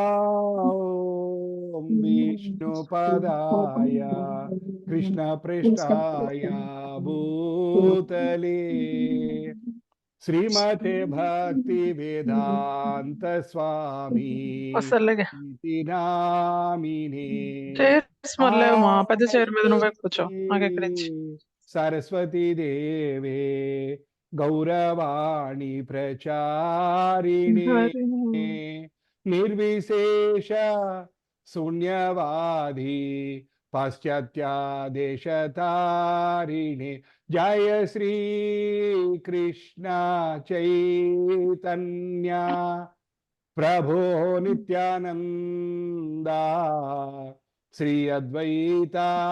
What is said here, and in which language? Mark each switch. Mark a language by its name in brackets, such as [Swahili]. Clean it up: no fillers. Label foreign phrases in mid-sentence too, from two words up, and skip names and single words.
[Sanskrit] विष्णुपदाय कृष्णप्रेष्ठाय भूतले श्रीमते भक्तिवेदांत स्वामी [Telugu] వస్తలేగా [Sanskrit] नीति नामिने [Telugu] చైర్స్ మొదలేవు మా పెద్ద చైర్ మీద నువ్వే కూర్చో నాకు ఎక్కడి నుంచి [Sanskrit] सरस्वती देवे गौरवाणी प्रचारिणे निर्विशेष शून्यवादी पाश्चात्यादेशतारिणे जय श्री कृष्ण चैतन्य प्रभो नित्यानंदा श्री अद्वैता